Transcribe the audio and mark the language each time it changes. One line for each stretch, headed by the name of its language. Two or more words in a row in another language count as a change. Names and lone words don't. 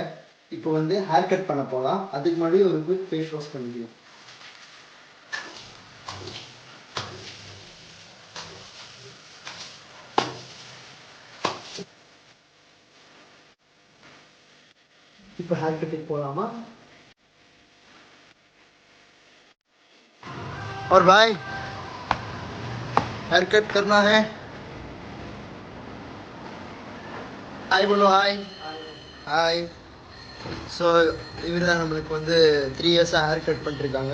Tamil: இப்போ வந்து
English: hair cut
Tamil: பண்ண போகலாம். அதுக்கு முன்னாடி ஒரு
English: quick face wash
Tamil: பண்ணிக்கலாம். இப்போ
English: hair cutக்கு
Tamil: போகலாமா?
Hindi: और भाई,
English: hair cut
Hindi: करना है. हाय बोलो, हाय हाय.
Tamil: ஸோ இவர் தான் நம்மளுக்கு வந்து 3 இயர்ஸாக
English: hair cut
Tamil: பண்ணிருக்காங்க.